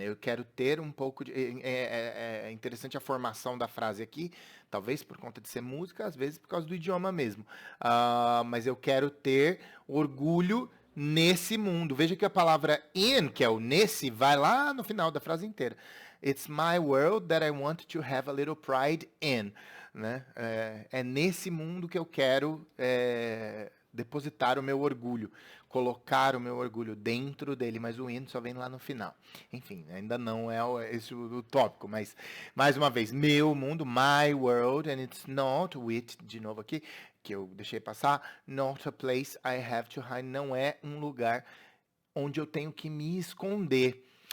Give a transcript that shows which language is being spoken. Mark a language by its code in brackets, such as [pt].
[pt] Eu quero ter um pouco de. É interessante a formação da frase aqui, talvez por conta de ser música, às vezes por causa do idioma mesmo. Mas eu quero ter orgulho nesse mundo. Veja que a palavra in, que é o nesse, vai lá no final da frase inteira. [en] It's my world that I want to have a little pride in. [pt] Né? É nesse mundo que eu quero depositar o meu orgulho, colocar o meu orgulho dentro dele, mas o in só vem lá no final. Enfim, ainda não é esse o tópico, mas mais uma vez, meu mundo, [en] my world, and it's not with, [pt] de novo aqui, que eu deixei passar, [en] not a place I have to hide, [pt] não é um lugar onde eu tenho que me esconder.